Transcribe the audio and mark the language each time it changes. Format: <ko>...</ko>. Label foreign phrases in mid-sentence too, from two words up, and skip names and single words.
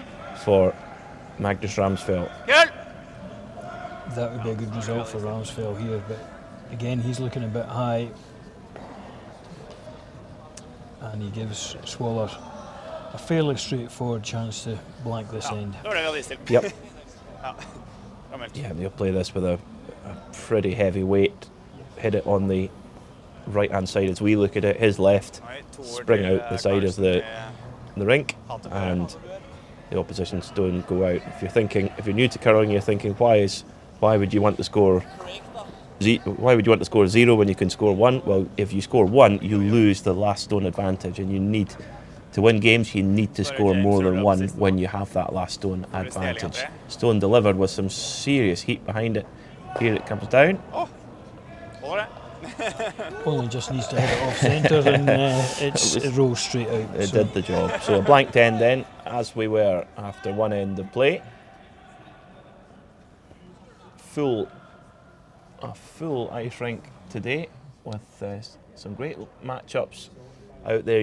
<en>for Magnus Ramsfjell.</en> <no>køl!</no> <en>That would be a good result for Ramsfjell here, but again he's looking a bit high. And he gives Schwaller a fairly straightforward chance to blank this end.</en> <no>Da var det veldig stilt.</no> <en>Yep.</en> <no>Ja. Gammelt.</no> <en>Yeah, they'll play this with a pretty heavy weight. Hit it on the right-hand side as we look at it. His left,</en> <no>Nei, toward,</no> <en>spring out the side of the Karlsen, rink, and the opposition stone go out. If you're new to curling, you're thinking, why would you want to score? Why would you want to score 0 when you can score 1? Well, if you score 1, you lose the last stone advantage, and you need to win games. You need to score more than 1 when you have that last stone advantage. Stone delivered with some serious heat behind it. Here it comes down.</en> <no>Holder det.</no> <en>Only just needs to hit it off centre and it rolls straight out. It So did the job. So a blanked end then, as we were after 1 end of play. A full ice rink today with some great matchups out there.</en>